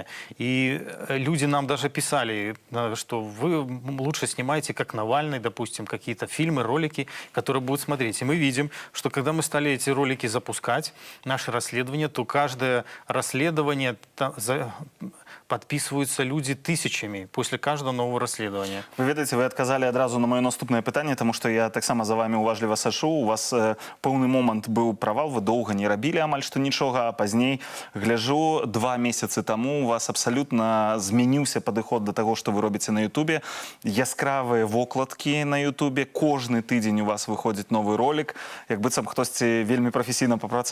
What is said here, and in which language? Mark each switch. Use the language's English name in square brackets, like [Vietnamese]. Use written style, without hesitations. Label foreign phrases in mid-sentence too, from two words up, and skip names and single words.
[Russian] И люди нам даже писали, что вы лучше снимаете, как Навальный, допустим, какие-то фильмы, ролики, которые будут смотреть. И мы видим, что когда мы стали эти ролики запускать, наши расследования, то каждое расследование подписываются люди тысячами после каждого нового расследования. [Belarusian] Вы ведаеце, вы адказалі адразу на маё наступнае пытанне, таму што я таксама за вами уважліва сачу. У вас пэўны момант быў правал, вы доўга не рабілі амаль што нічога, а пазней гляжу, 2 месяцы таму у вас абсалютна змяніўся падыход да таго, што вы робіце на Ютубе. Яскравыя вокладкі на Ютубе, кожны тыдзень у вас выходзіць новы ролик, як быццам хтосьці вельмі прафесійна папрацаваў.